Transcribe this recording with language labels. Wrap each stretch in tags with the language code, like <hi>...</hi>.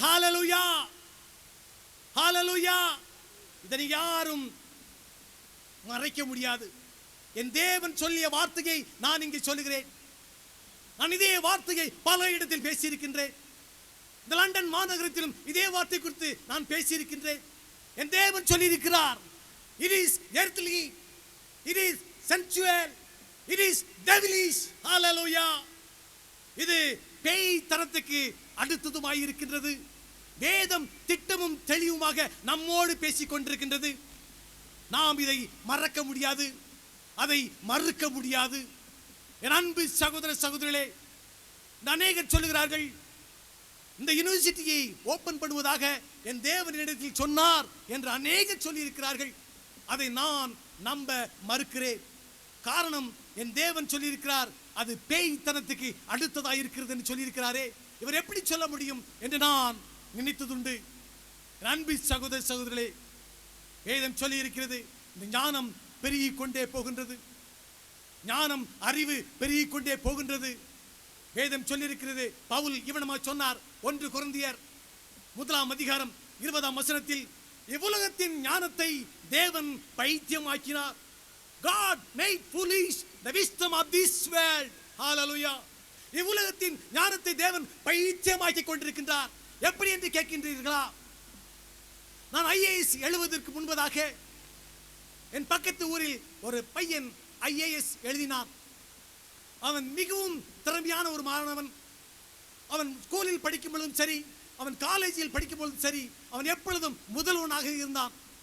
<ta>ஹalleluya, ஹalleluya. இதனை யாரும் மறைக்க முடியாது. என் தேவன் சொல்லிய வார்த்தையை நான் இங்கே சொல்லுகிறேன். நான் இதே வார்த்தையை பல இடத்தில் பேசியிருக்கின்றேன். இந்த லண்டன் மாநகரத்திலும் இதே வார்த்தை குறித்து நான் பேசியிருக்கின்றேன். என் தேவன் சொல்லியிருக்கிறார்,</ta> <en>it is earthly, it is sensual, it is devilish. hallelujah.</en> <ta>இது பேய் தரத்துக்கு அடுத்ததுமாய் இருக்கின்றது. வேதம் திட்டமும் தெளிவுமாக நம்மோடு பேசிக் கொண்டிருக்கின்றது. நாம் இதை மறக்க முடியாது, அதை மறுக்க முடியாது. என் அன்பு சகோதர சகோதரிகளே, அநேகர் சொல்லுகிறார்கள், இந்த யூனிவர்சிட்டியை ஓபன் பண்ணுவதாக என் தேவனிடத்தில் சொன்னார் என்று அநேகர் சொல்லி இருக்கிறார்கள். அதை நான் நம்ப மறுக்கிறேன். காரணம், என் தேவன் சொல்லியிருக்கிறார், அது பேய்த்தனத்துக்கு அடுத்ததாக இருக்கிறது என்று சொல்லியிருக்கிறாரே, இவர் எப்படி சொல்ல முடியும் என்று நான் நினைத்ததுண்டு. அன்பு சகோதர சகோதரர்களே, வேதம் சொல்லி இருக்கிறது, இந்த ஞானம் பெருகிக் கொண்டே போகின்றது, ஞானம் அறிவு பெருகிக் கொண்டே போகின்றது. வேதம் சொல்லியிருக்கிறது, பவுல் இவனமாக சொன்னார். 1 கொரிந்தியர் 1:20 இவ்வுலகத்தின் ஞானத்தை தேவன் பைத்தியமாக்கினார்.</ta> <en>God made foolish the wisdom of this world. hallelujah.</en> <ta>இவ்வுலகத்தின் ஞானத்தை தேவன் பைத்தியமாக்கி கொண்டிருக்கின்றார். எப்படி என்று கேட்கின்றீர்களா? நான் IAS எழுவதற்கு முன்பதாக என் பக்கத்து ஊரில் ஒரு பையன் IAS எழுதினான். அவன் மிகவும் திறமையான ஒரு மாணவன். அவன் ஸ்கூலில் படிக்கும் பொழுதும் சரி, அவன் காலேஜில் படிக்கும் பொழுதும் சரி, அவன் எப்பொழுதும் முதல்வனாக இருந்தான்.</ta>